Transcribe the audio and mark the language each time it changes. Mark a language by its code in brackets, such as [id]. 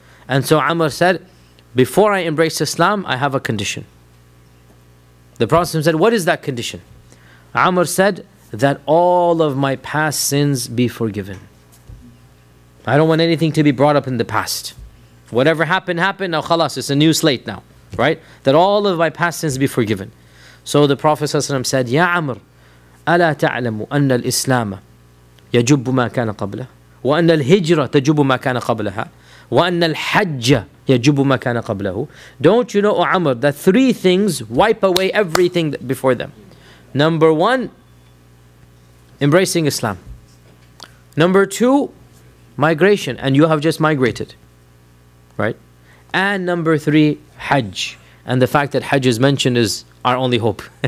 [en] And so Amr said, before I embrace Islam, I have a condition. The Prophet ﷺ said, what is that condition? Amr said, that all of my past sins be forgiven. I don't want anything to be brought up in the past. Whatever happened, happened. Now khalas, it's a new slate now. Right? That all of my past sins be forgiven. So the Prophet ﷺ said, [ar] Ya Amr, ألا تعلم أن الإسلام يجب ما كان قبله وأن الهجرة تجب ما كان قبلها وأن الحج يجب ما كان قبله. [en] Don't you know, O Amr, that three things wipe away everything before them. Number one, embracing Islam. Number two, migration. And you have just migrated. Right? And number three, Hajj. And the fact that Hajj is mentioned is our only hope.